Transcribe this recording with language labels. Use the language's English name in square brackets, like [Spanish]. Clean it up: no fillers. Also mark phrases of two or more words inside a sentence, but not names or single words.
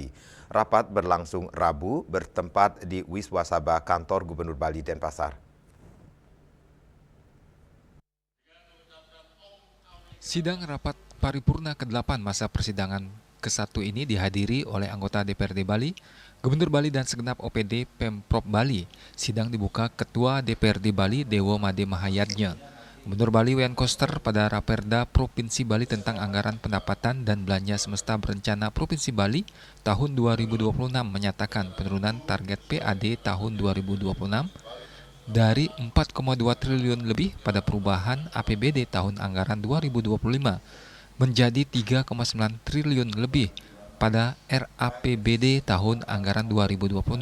[Indonesian] Rapat berlangsung Rabu bertempat di Wiswasabha Kantor Gubernur Bali Denpasar. Sidang rapat paripurna ke-8 masa persidangan ke-1 ini dihadiri oleh anggota DPRD Bali, Gubernur Bali dan segenap OPD Pemprov Bali. Sidang dibuka Ketua DPRD Bali Dewo Made Mahayadnya. Gubernur Bali Wayan Koster pada Raperda Provinsi Bali tentang anggaran pendapatan dan belanja semesta berencana Provinsi Bali tahun 2026 menyatakan penurunan target PAD tahun 2026 dari 4,2 triliun lebih pada perubahan APBD tahun anggaran 2025 menjadi 3,9 triliun lebih pada RAPBD tahun anggaran 2026.